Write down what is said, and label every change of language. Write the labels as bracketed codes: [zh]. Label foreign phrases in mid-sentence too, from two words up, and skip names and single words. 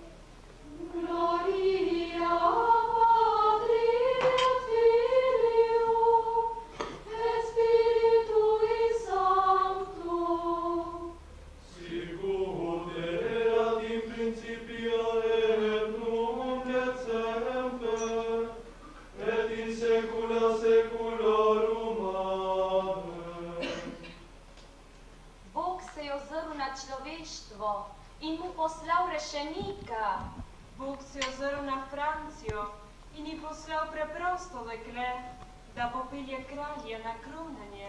[la] Gloria Patri et Filio et Spiritui Sancto. Sic ut erat in principio et nunc et semper, et in saecula saeculorum. Amen. [sl] Bog se je ozrl na človeštvo in mu poslal rešenika. Bog se je ozrl na Francijo in ji poslal preprosto dekle, da popelje kralja na kronanje.